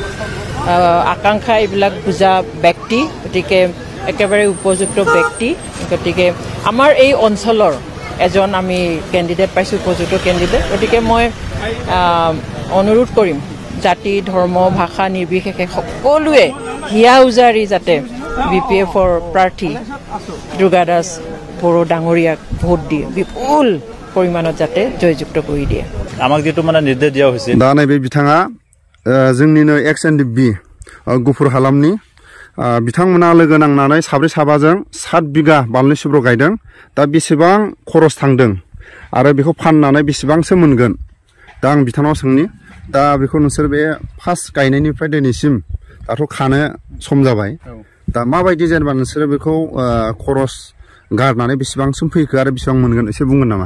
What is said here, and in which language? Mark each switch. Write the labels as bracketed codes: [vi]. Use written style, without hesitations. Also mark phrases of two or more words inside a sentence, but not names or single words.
[as] আকাংক্ষা এইবিলাক বুজা ব্যক্তি গতিকে একেবাৰে উপযুক্ত ব্যক্তি গতিকে আমাৰ এই অঞ্চলৰ এজন আমি কেণ্ডিডেট পাইছোঁ উপযুক্ত কেণ্ডিডেট গতিকে মই অনুৰোধ কৰিম জাতি ধৰ্ম ভাষা নিৰ্বিশেষে সকলোৱে হিয়া উজাৰি যাতে BPFৰ প্ৰাৰ্থী দুৰ্গাদাস বড়ো ডাঙৰীয়াক ভোট দিয়ে বিপুল পৰিমাণত যাতে জয়যুক্ত কৰি দিয়ে আমাক যেটো মানে নিৰ্দেশ দিয়া হৈছে [brx] दा नैबे बिथाङा जोंनिनो XNDP गुफुर हालामनि बिथांमोना लोगो नांनानै साब्रै साबाजों 7 बिगा बानलु सिब्र गायदों दा बेसेबां खरस थांदों आरो बेखौ फाननानै बेसेबांसो मोनगोन दा आं बिथांनाव सोंनि दा बेखौ नोंसोर बे फार्स्ट गायनायनिफ्राय दिनैसिम दाथ' खानो सम जाबाय दा माबायदि जेनेबा नोंसोर बेखौ खरस गारनानै बेसेबांसिम फैखो आरो बेसेबां मोनगोन एसे बुंगोन नामा